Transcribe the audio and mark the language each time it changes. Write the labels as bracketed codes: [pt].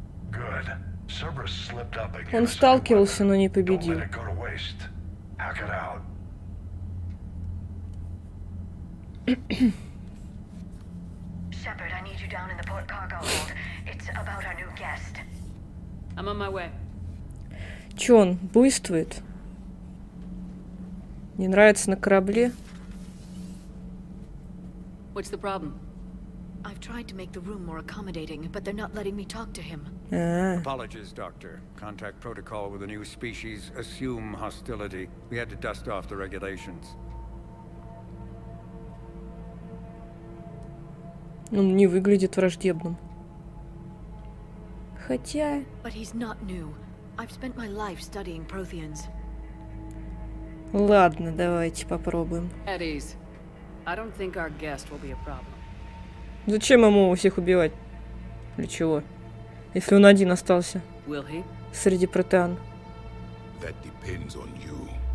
[en] Good. Cerberus slipped up again. [ru] Он сталкивался, но не [en] Don't [ru] победил. [en] let it go to waste. Hack it out. Shepard, I need you down in the port cargo hold. It's about our new guest. I'm on my way. [ru] Чё он буйствует? Не нравится на корабле? [en] What's the problem? I've tried to make the room more accommodating, but they're not letting me talk to him. Apologies, Doctor. Contact protocol with a new species. Assume hostility. We had to dust off the regulations. [ru] Он не выглядит враждебным. Хотя... [en] But he's not new. I've spent my life studying Protheans. [ru] Ладно, давайте попробуем. [en] At ease. I don't think our guest will be a problem. [ru] Зачем ему всех убивать? Для чего? Если он один остался. [en] Will he? [ru] Среди протеан. [en] That depends on you.